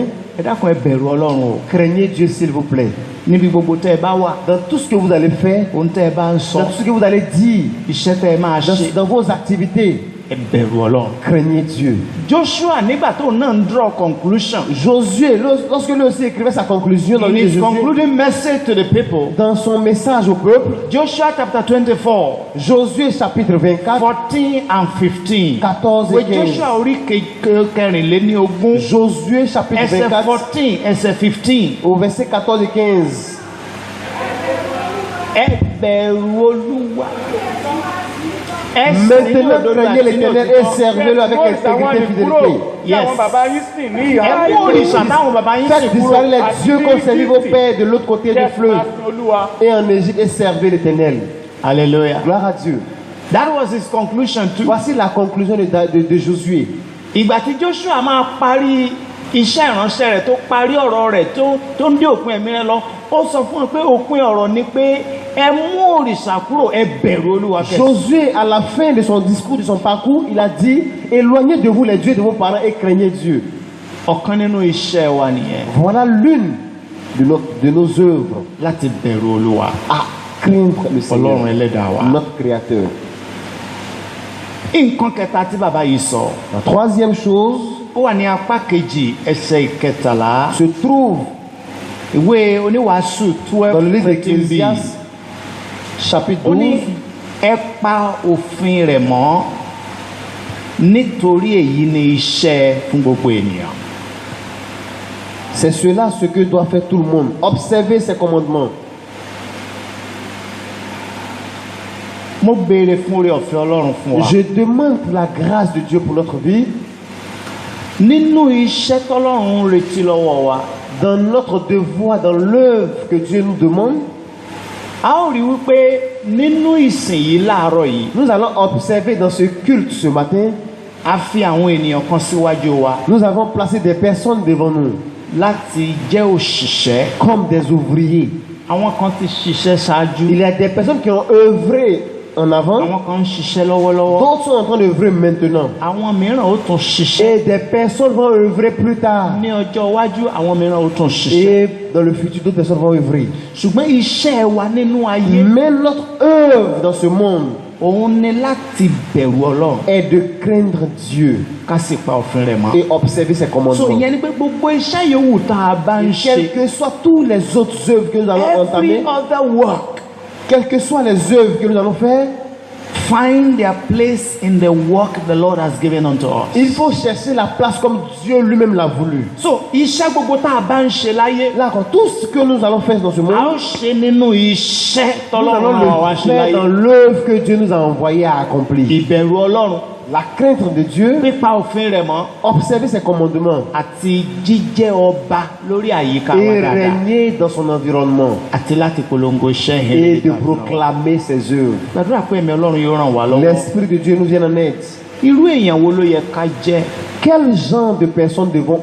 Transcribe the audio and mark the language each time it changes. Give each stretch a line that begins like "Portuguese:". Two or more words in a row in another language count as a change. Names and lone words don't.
Yoruba: Ẹ dákun ẹ bẹ̀rù Ọlọ́run o.
French: craignez Dieu s'il vous plaît.
Yoruba: Níbi gbogbo tẹ́ ẹ bá wà,
French: Dans tout ce que vous allez faire,
Yoruba: ohun tẹ́ ẹ bá ń sọ,
French: dans tout ce que vous allez dire,
Yoruba: iṣẹ́ tẹ́ ẹ máa ṣe,
French: dans vos activités,
Yoruba: ẹ bẹ̀rù Ọlọ́run.
French: craignez Dieu.
Yoruba: Joshua nígbà tó náà ń
English: draw conclusion.
French: Josué, lorsque lui aussi écrivait sa conclusion dans
English: In
French: le livre de
English: his
French: Josué,
English: concluding message to the people,
French: dans son message au peuple,
English: Joshua chapter 24,
French: Josué chapitre 24,
English: 14 and 15.
French: 14
Yoruba: Ìwé
French: et 15.
Yoruba: Joshua orí kẹrìnléníogún,
French: Josué chapitre
Yoruba: ẹsẹ̀
French: 24,
Yoruba: 14, ẹsẹ̀ 15.
French: au verset 14 et 15.
Yoruba: Ẹ bẹ̀rù Olúwa.
French: Maintenant, craignez l'Éternel et servez-le avec intégrité et fidélité.
English: Yes.
Yoruba: Ẹ mú òrìṣà táwọn bàbá yín
French: Faites
Yoruba: sìn kúrò.
French: disparaître les dieux qu'ont servi vos pères de l'autre côté du fleuve et en Égypte et servez l'Éternel. Hallelujah. Gloire à Dieu.
English: That was his conclusion too.
French: Voici la conclusion de Josué.
Yoruba: Ìgbà tí Joshua máa parí iṣẹ́ ìránṣẹ́ rẹ̀ tó parí ọ̀rọ̀ rẹ̀ tó ń dé òpin ẹ̀mí rẹ̀ lọ, ó sọ fún wọn pé òpin ọ̀rọ̀ ni pé ẹ mú òrìṣà kúrò, ẹ bẹ̀rù Olúwa kẹ́.
French: Josué, à la fin de son discours, de son parcours, il a dit, éloignez de vous les dieux de vos parents et craignez Dieu.
Yoruba: Ọ̀kan nínú iṣẹ́ wa nìyẹn.
French: Voilà l'une de nos œuvres,
Yoruba: Láti bẹ̀rù Olúwa.
French: à craindre le Seigneur,
Yoruba: Ọlọ́run ẹlẹ́dàá wa.
French: notre Créateur.
Yoruba: Nǹkan kẹta tí bàbá yìí sọ,
French: La troisième chose
Yoruba: ó wà ní apá kejì ẹsẹ̀ ìkẹtàlá.
French: se trouve
Yoruba: Ìwé oníwàásù
French: dans le livre 12:13b. d'Ecclésiaste, chapitre
Yoruba: Ó ní
French: 12.
Yoruba: ẹ pa òfin rẹ̀ mọ́ nítorí èyí ni iṣẹ́ fún gbogbo ènìyàn.
French: C'est cela ce que doit faire tout le monde. Observer ses commandements.
Yoruba: Mo béèrè fún oore ọ̀fẹ́ Ọlọ́run fún wa.
French: Je demande la grâce de Dieu pour notre vie.
Yoruba: Nínú iṣẹ́ tọ́lọ́run ń retí lọ́wọ́ wa,
French: Dans notre devoir, dans l'œuvre que Dieu nous demande,
Yoruba: a ó rí wípé nínú ìsìn yìí láàárọ̀ yìí,
French: nous allons observer dans ce culte ce matin,
Yoruba: a fi àwọn ènìyàn kan síwájú wa
French: nous avons placé des personnes devant nous
Yoruba: láti jẹ́ òṣìṣẹ́.
French: comme des ouvriers.
Yoruba: Àwọn kan ti ṣiṣẹ́ ṣáájú,
French: Il y a des personnes qui ont œuvré en avant,
Yoruba: àwọn kan ń ṣiṣẹ́ lọ́wọ́lọ́wọ́,
French: d'autres sont en train d'œuvrer maintenant.
Yoruba: àwọn mìíràn ó tún ṣiṣẹ́.
French: Et des personnes vont œuvrer plus tard.
Yoruba: Ní ọjọ́ iwájú àwọn mìíràn ó tún ṣiṣẹ́.
French: Et dans le futur, d'autres personnes vont œuvrer.
Yoruba: Ṣùgbọ́n iṣẹ́ wa nínú ayé
French: Mais notre œuvre dans ce monde
Yoruba: òun ni láti bẹ̀rù Ọlọ́run
French: est de craindre Dieu
Yoruba: ká sì pa òfin rẹ̀ mọ́.
French: et observer ses So commandements.
Yoruba: ìyẹn ni pé gbogbo iṣẹ́ yòówù tá a bá ń
French: Quelles
Yoruba: ṣe,
French: que soient tous les autres œuvres que nous allons
English: every
French: entamer,
English: other work
French: quelles que soient les œuvres que nous allons faire,
English: find their place in the work the Lord has given unto us.
French: il faut chercher la place comme Dieu lui-même l'a voulu.
Yoruba: So iṣẹ́ gbogbo tá a bá ń ṣe láyé,
French: Là, quand tout ce que nous allons faire dans ce
Yoruba: a
French: monde,
Yoruba: ó ṣe nínú iṣẹ́
French: nous
Yoruba: tọ́lọ́run
French: allons
Yoruba: náà wá
French: le
Yoruba: ṣe
French: faire dans
Yoruba: láyé.
French: l'œuvre que Dieu nous a envoyé à accomplir.
Yoruba: Ìbẹ̀rù Ọlọ́run,
French: La crainte de Dieu,
Yoruba: pípa òfin rẹ̀ mọ́,
French: observer ses commandements
Yoruba: àti jíjẹ́ ọba lórí àyíká wa
French: et
Yoruba: dáadáa,
French: régner dans son environnement
Yoruba: àti láti polongo iṣẹ́
French: et
Yoruba: yẹn.
French: de proclamer ses œuvres.
Yoruba: Gbàdúrà pé ẹ̀mí Ọlọ́run yóò ràn wá lọ́wọ́.
French: L'Esprit de Dieu nous vient en aide.
Yoruba: Irú èèyàn wo ló yẹ ká jẹ́
French: Quel genre de personnes devons